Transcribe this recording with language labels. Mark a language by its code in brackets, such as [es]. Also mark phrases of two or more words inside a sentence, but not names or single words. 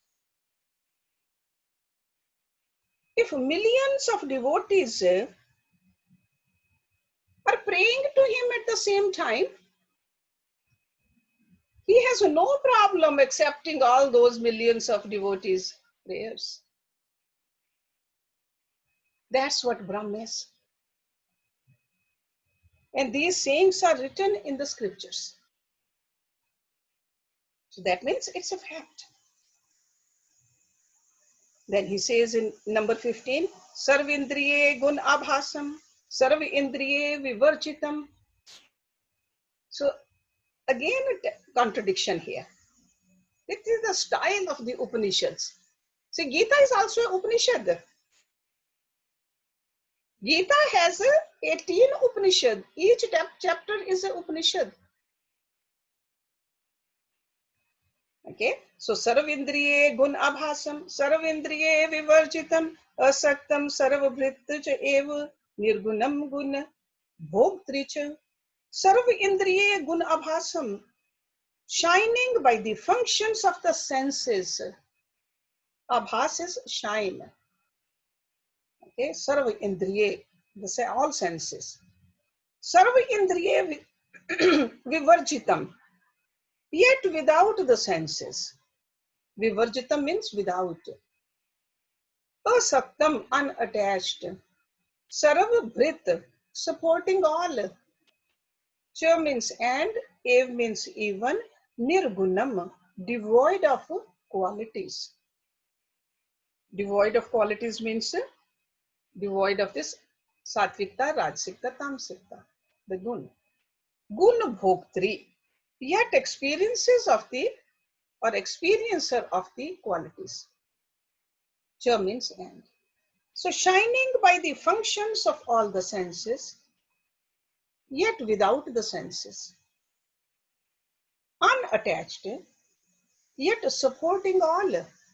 [en] If millions of devotees are praying to him at the same time, he has no problem accepting all those millions of devotees' prayers. That's what Brahm is. And these sayings are written in the scriptures. So that means it's a fact. Then he says in number 15, [sa] सर्वेन्द्रिय गुण आभासम्, सर्व इन्द्रिय विवर्जितम्. [en] So again, a contradiction here. This is the style of the Upanishads. See, Gita is also an Upanishad. Gita has 18 Upanishad. Each chapter is an Upanishad. Okay, so [sa] सर्वेन्द्रिय गुण आभासम् सर्वेन्द्रिय विवर्जितम् असक्तम् सर्वभृत् च एव निर्गुणम् गुण भोक्तृ च. सर्वेन्द्रिय गुण आभासम्, [en] shining by the functions of the senses. Abhas is shine. Okay, Sarvindriye, they say all senses. [sa] सर्वेन्द्रिय विवर्जितम्, [en] yet without the senses. Vivarjitam means without. Asaktam, unattached. Sarvabhrit, supporting all. Cha means and, ev means even, nirgunam, devoid of qualities. Devoid of qualities means devoid of this [sa] सात्त्विकता राजसिकता तामसिकता, [en] the gun. [sa] गुण भोक्तृ, [en] yet experiences of the or experiencer of the qualities. Cha means and. So shining by the functions of all the senses, yet without the senses. Unattached, yet supporting all.